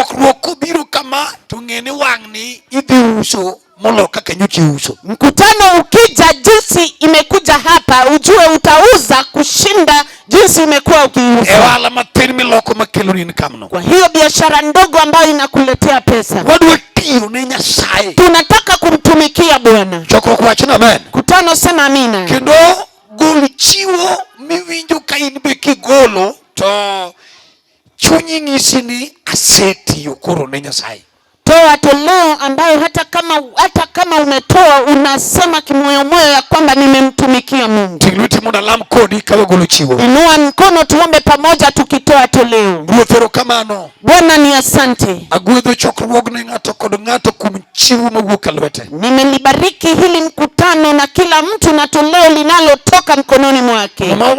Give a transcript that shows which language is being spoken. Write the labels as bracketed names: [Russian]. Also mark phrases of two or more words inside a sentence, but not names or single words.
[Swahili] Mkutano ukija jinsi imekuja hapa ujue utauza kushinda jinsi umekuwa ukiuza. Kwa hiyo biashara ndogo ambayo inakuletea pesa. Tunataka kumtumikia Bwana. Mkutano sema amina. [Luo (Kenya and Tanzania)] Kendo gol chiwo miwinjo ka in be kigolo to chunyi ng'isi ni asetiyo koro ne Nyasaye. [Swahili] Toa toleo ambayo hata kama umetoa unasema kimoyomoyo ya kwamba nimemtumikia Mungu. Inua mkono tuombe pamoja tukitoa toleo. Bwana ni asante. Nimelibariki hili mkutano na kila mtu na toleo linalotoka mkononi mwake.